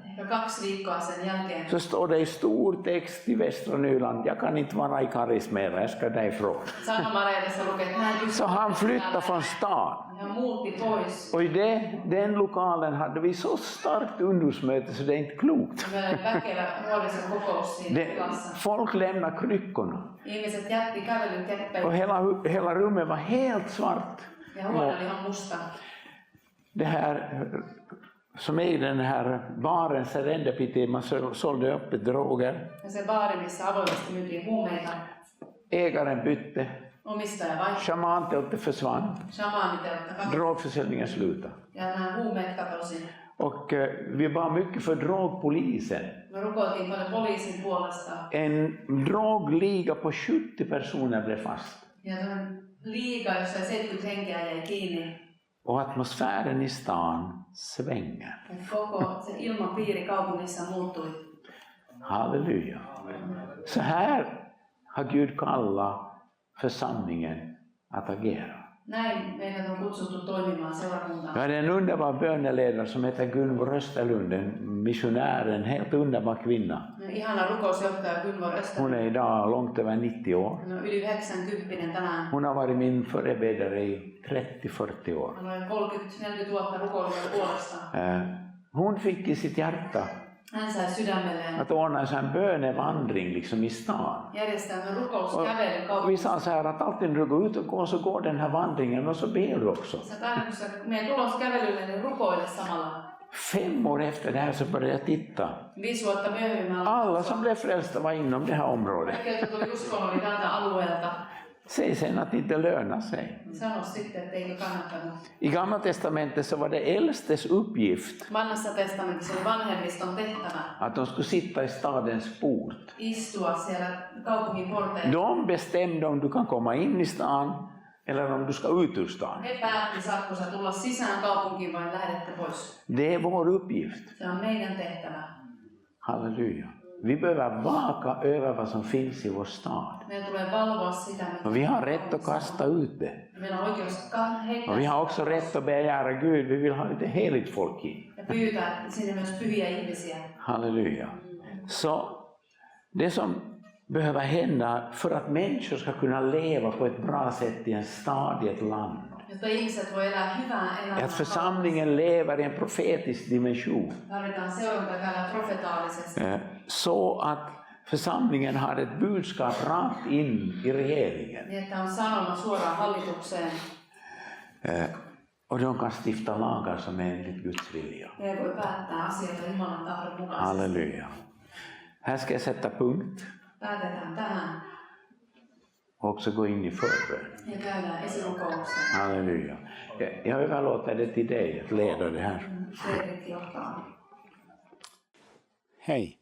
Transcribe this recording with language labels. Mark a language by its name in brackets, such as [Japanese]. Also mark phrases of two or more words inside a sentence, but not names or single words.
[Finnish] ehkä 2 viikkoa sen jälkeen [Swedish] Så står det i stor text i Västra Nyland, jag kan inte vara i Karis mer, jag ska därifrån. [Finnish] Sanomalehdessä lukee, että näin [Swedish] Så han flyttade från stan. [Finnish] hän muutti pois. [Swedish] Och i den lokalen hade vi så starkt ungdomsmöte så det är inte klokt. [Finnish] Meillä oli väkevä nuorison kokous siinä tilassa. [Swedish] Folk lämnade kryckorna. [Finnish] Ihmiset jätti kävelyn [Swedish] Och [Finnish] keppeille [Swedish] hela rummet var helt svart. [Finnish] ja huone oli ihan musta. [Swedish] Det här som är i den här baren Serendipity, man sålde upp droger. [Finnish] Ja se baari, missä avoimesti myytiin huumeita. [Swedish] Ägaren bytte, [Finnish] Omistaja vaihtoi. [Swedish] shamanteltet försvann, [Finnish] Shamaanitelta katosi. [Swedish] drogförsäljningen slutade. [Finnish] Ja nämä huumeet katosi. [Swedish] Och vi var mycket för drogpolisen. [Finnish] Me rukoiltiin paljon poliisin puolesta. [Swedish] En drogliga på 70 personer blev fast. [Finnish] Ja tämän liiga, jossa 70 henkeä jäi kiinni. [Swedish] Och atmosfären i stan svänger. [Finnish] Ja koko se ilmapiiri kaupungissa muuttui. [Swedish] Halleluja. Så här har Gud kallat församlingen att agera. [Finnish] Näin meidät on kutsuttu toimimaan seurakuntaan. [Swedish] Jag hade en underbar böneledare som heter Gunvor Österlund, en missionär, en helt underbar kvinna. [Finnish] Ihana rukousjohtaja Gunvor Österlund. [Swedish] Hon är idag långt över 90 år. [Finnish] Hän on yli 90 tänään. [Swedish] Hon har varit min förebedjare i 30-40 år. [Finnish] Hän on 30-40 vuotta rukoillut puolesta. [Swedish] Hon fick i sitt hjärta [Finnish] Hän sai sydämelleen [Swedish] att ordna en sån här bönevandring liksom i stan. [Finnish] järjestää rukouskävelyn [Swedish] Vi [Finnish] kaupungissa. [Swedish] sa så här att alltid när du går ut och går så går den här vandringen och så ber du också. [Finnish] Se tarkoittaa, että meidän tuloskävelylle niin rukoile samalla. [Swedish] 5 år efter det här så började jag titta. [Finnish] 5 vuotta myöhemmin [Swedish] Alla som blev frälsta var inom det här området. [Finnish] kaikki, jotka tuli uskoon, oli tältä alueelta. [Swedish] Säg sen att det inte lönar sig. [Finnish] Sano sitten, että eikö kannattanut. [Swedish] I Gamla testamentet så var det äldstes uppgift [Finnish] Vanhassa testamentissa oli vanhemmiston tehtävä [Swedish] att de skulle sitta i stadens port. [Finnish] istua siellä kaupungin porteilla. [Swedish] De bestämde om du kan komma in i stan eller om du ska ut ur stan. [Finnish] He päätti, saatko sä tulla sisään kaupunkiin vai lähdette pois. [Swedish] Det är vår uppgift. [Finnish] Se on meidän tehtävä. [Swedish] Halleluja. Vi behöver vaka över vad som finns i vår stad. [Finnish] Meidän tulee valvoa sitä, mitä [Swedish] Och vi har rätt att kasta ut det. [Finnish] meillä on oikeus heittää [Swedish] Och vi har också rätt att begära Gud, vi vill ha lite heligt folk in. [Finnish] ja pyytää sinne myös pyhiä ihmisiä. [Swedish] Halleluja. Så det som behöver hända för att människor ska kunna leva på ett bra sätt i en stad, i ett land. [Finnish] Jotta ihmiset voi elää hyvää elämää. [Swedish] Att församlingen lever i en profetisk dimension. [Finnish] Tarvitaan seuranta käydä profetaalisesti. [Swedish] Så att församlingen har ett budskap rakt in i regeringen. [Finnish] Niin, että on sanoma suoraan hallitukseen. [Swedish] Och de kan stifta lagar som är enligt Guds vilja. [Finnish] Ne voi päättää asioita Jumalan tahdon mukaisesti. [Swedish] Halleluja. Här ska jag sätta punkt [Finnish] Päätetään tähän [Swedish] och också gå in i förbön. [Finnish] ja käydään esirukoukseen. [Swedish] Halleluja. Jag överlåter det till dig att leda det här. [Finnish] Fredrik johtaa. [Swedish] Hej.